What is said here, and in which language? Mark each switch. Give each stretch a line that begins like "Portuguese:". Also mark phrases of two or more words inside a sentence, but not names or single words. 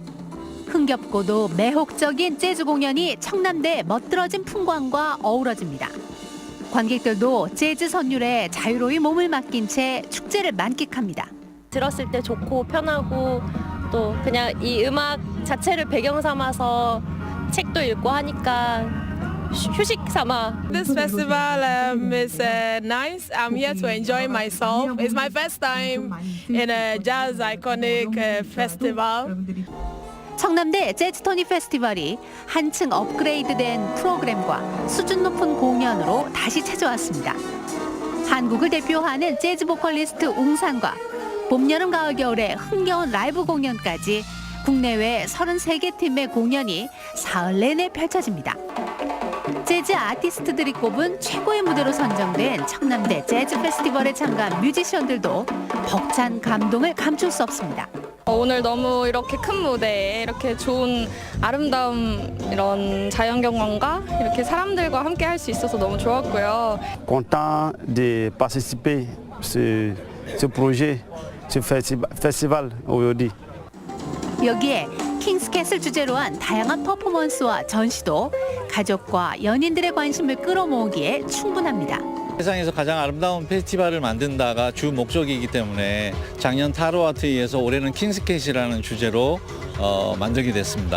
Korean: 흥겹고도 매혹적인 재즈 공연이 청남대의 멋들어진 풍광과 어우러집니다. 관객들도 재즈 선율에 자유로이 몸을 맡긴 채 축제를 만끽합니다. 들었을 때 좋고 편하고 또 그냥 이 음악 자체를 배경 삼아서 책도 읽고 하니까 휴식 삼아.
English: This festival is nice. I'm here to enjoy myself. It's my first time in a jazz iconic festival.
Korean: 청남대 재즈토닉 페스티벌이 한층 업그레이드된 프로그램과 수준 높은 공연으로 다시 찾아왔습니다. 한국을 대표하는 재즈 보컬리스트 웅산과 봄, 여름, 가을, 겨울의 흥겨운 라이브 공연까지 국내외 33개 팀의 공연이 사흘 내내 펼쳐집니다. 재즈 아티스트들이 꼽은 최고의 무대로 선정된 청남대 재즈 페스티벌에 참가한 뮤지션들도 벅찬 감동을 감출 수 없습니다. 오늘 너무 이렇게 큰 무대에 이렇게 좋은 아름다운 이런 자연경관과 이렇게 사람들과 함께 할 수 있어서 너무 좋았고요.
French: Content de participer ce projet, ce festival aujourd'hui.
Korean: 여기에 킹스캣을 주제로 한 다양한 퍼포먼스와 전시도 가족과 연인들의 관심을 끌어모으기에 충분합니다. 세상에서 가장 아름다운 페스티벌을 만든다가 주 목적이기 때문에 작년 타로아트에서 올해는 킹스캣이라는 주제로 만들게 됐습니다.